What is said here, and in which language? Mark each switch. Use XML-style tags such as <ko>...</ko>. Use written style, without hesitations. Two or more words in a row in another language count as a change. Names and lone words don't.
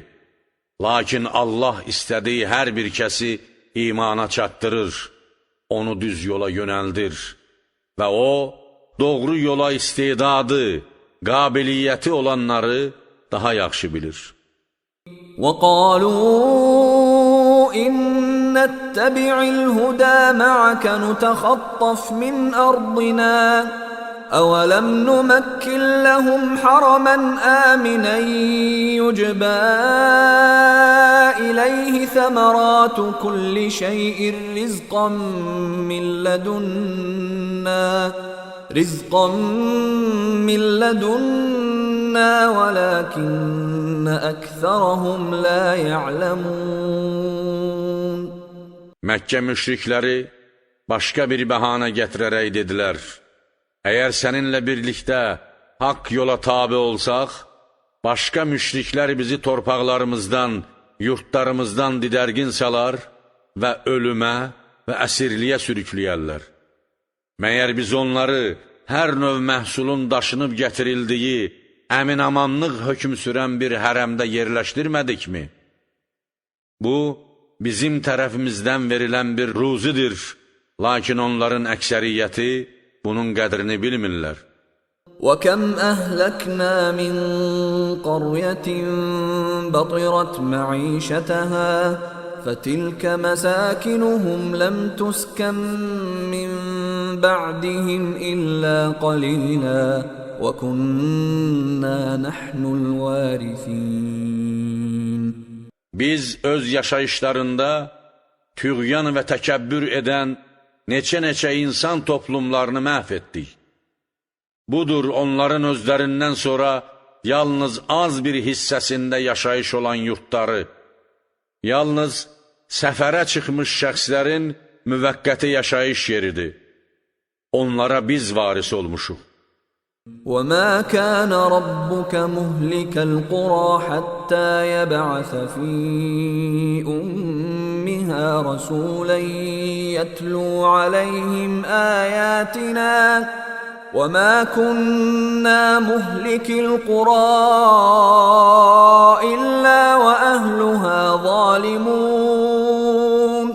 <az>Lakin Allah istədiyi hər bir kəsi imana çatdırır, onu düz yola yönəldir və o, doğru yola istedadı, qabiliyyəti olanları daha yaxşı bilir.</az> <ar>وَقَالُوا إِنَّ نتبع الهدى معك نتخطف من أرضنا أولم نمكن لهم حرما آمنا يجبى إليه ثمرات كل شيء رزقا من لدنا ولكن أكثرهم لا يعلمون.</ar> <az>Məkkə müşrikləri başqa bir bəhanə gətirərək dedilər: Əgər səninlə birlikdə haqq yola tabi olsaq, başqa müşriklər bizi torpaqlarımızdan, yurtlarımızdan didərgin salar və ölümə və əsirliyə sürükləyərlər. Məyər biz onları hər növ məhsulun daşınıb gətirildiyi, əmin-amanlıq hökm sürən bir hərəmdə yerləşdirmədikmi? Bu, bizim tərəfimizdən verilən bir ruzidir, lakin onların əksəriyyəti bunun qədrini bilmirlər.</az> <ar>وَكَمْ أَهْلَكْنَا مِنْ قَرْيَةٍ بَطِرَتْ مَعِيشَتَهَا فَتِلْكَ مَسَاكِنُهُمْ لَمْ تُسْكَنْ مِنْ بَعْدِهِمْ إِلَّا قَلِيلًا وَكُنَّا نَحْنُ الْوَارِثِينَ.</ar> <az>Biz öz yaşayışlarında tüğyan və təkəbbür edən neçə insan toplumlarını məhv etdik. Budur onların özlərindən sonra yalnız az bir hissəsində yaşayış olan yurtları, yalnız səfərə çıxmış şəxslərin müvəqqəti yaşayış yeridir. Onlara biz varis olmuşuq.</az> <ar>وَمَا كَانَ رَبُّكَ مُهْلِكَ الْقُرَى حَتَّى يَبْعَثَ فِي أُمِّهَا رَسُولًا يَتْلُو عَلَيْهِمْ آيَاتِنَا وَمَا كُنَّا مُهْلِكِ الْقُرَى إِلَّا وَأَهْلُهَا ظَالِمُونَ.</ar>